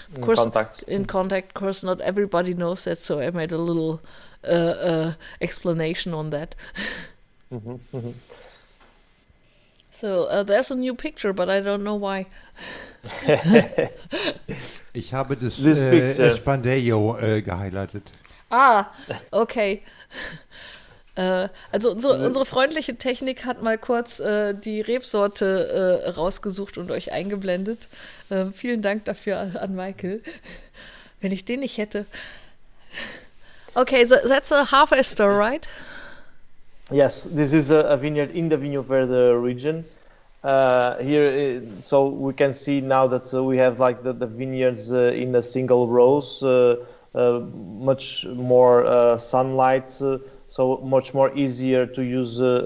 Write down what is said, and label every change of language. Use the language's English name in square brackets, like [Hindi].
[English] Of course, in contact. Of course, not everybody knows that, so I made a little explanation on that. So there's a new picture, but I don't know why. [German] Ich habe das Espandejo gehighlightet. Ah, okay. Also unsere freundliche Technik hat mal kurz die Rebsorte rausgesucht und euch eingeblendet. Vielen Dank dafür an Michael. Wenn ich den nicht hätte. [English] Okay, that's a harvester, right? Yes, this is a vineyard in the Vinho Verde region. Here, so we can see now that we have like the vineyards in a single rows, much more sunlight, so much more easier to use